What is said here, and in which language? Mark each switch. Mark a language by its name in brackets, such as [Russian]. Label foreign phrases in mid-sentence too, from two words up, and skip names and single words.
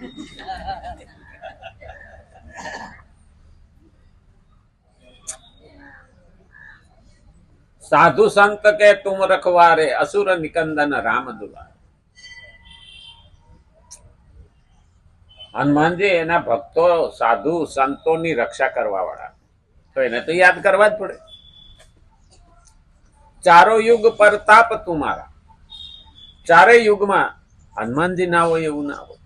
[Awadhi] साधु संत के तुम रखवारे असुर निकंदन राम दुलारे। [Gujarati] હનુમાનજી એના ભક્તો સાધુ સંતોની રક્ષા કરવા વાળા, તો એને તો યાદ કરવા જ પડે. [Awadhi] चारो युग परताप तुमारा, [Gujarati] ચારેય યુગમાં હનુમાનજી ના હોય એવું ના હોય.